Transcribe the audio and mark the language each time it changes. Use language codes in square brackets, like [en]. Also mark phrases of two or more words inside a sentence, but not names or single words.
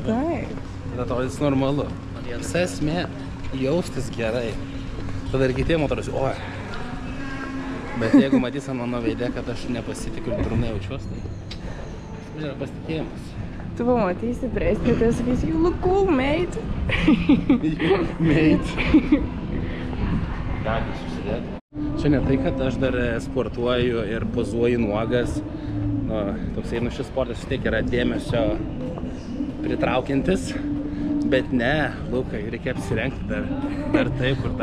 [lt] Taip. Tada atrodys normalu. Visa esmė jaustis gerai. tada ir kitiem atrodo, oi. Bet jeigu matys ant mano veidė, kad aš nepasitikiu ir durnai jaučiuos, tai yra pasitikėjimas. Tu pamatysi presnį, tai sakysi, [en] you look cool, mate. Mate. [lt] Gali susidėti. Čia ne tai, kad aš dar sportuoju ir pozuoju nuogas. Nu, toksai, šis sportas vis tiek yra dėmesio pritraukiantis. Bet ne, Lukai, reikia apsirengti dar taip, kur dar...